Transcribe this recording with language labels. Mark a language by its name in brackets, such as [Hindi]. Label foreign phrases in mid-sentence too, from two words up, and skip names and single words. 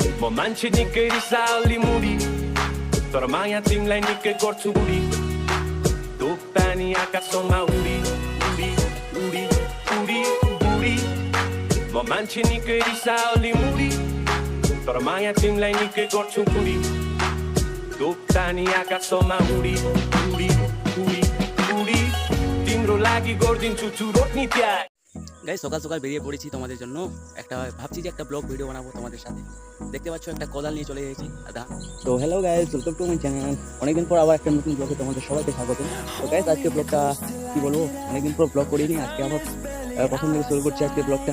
[Nepali] मान्छे निकै रिसाली मुडी तर माया तिमीलाई निकै गर्छु बुढी धुप पानी आकाशमा उडी उडी उडी उडी उडी म मान्छे निकै रिसाली मुडी तर माया तिमीलाई निकै गर्छु बुढी धुप पानी आकाशमा उडी उडी उडी उडी तिम्रो लागि गरिदिन्छु चुरोट नि त्याग। [Bangla] গাইস সকাল সকাল বেরিয়ে পড়েছি তোমাদের জন্য একটা ভাবছি যে একটা ব্লগ ভিডিও বানাবো তোমাদের সাথে। দেখতে পাচ্ছ একটা কোদাল নিয়ে চলে এসেছি আদা। তো [English] hello guys, welcome to my channel. [Bangla] অনেকদিন পর আবার একটা নতুন ব্লগে তোমাদের সবাইকে স্বাগত। তো গাইস আজকে ব্লগটা কি বলবো, অনেকদিন পর ব্লগ করিনি, আজকে আবার প্রথম থেকে শুরু করছি আজকে ব্লগটা।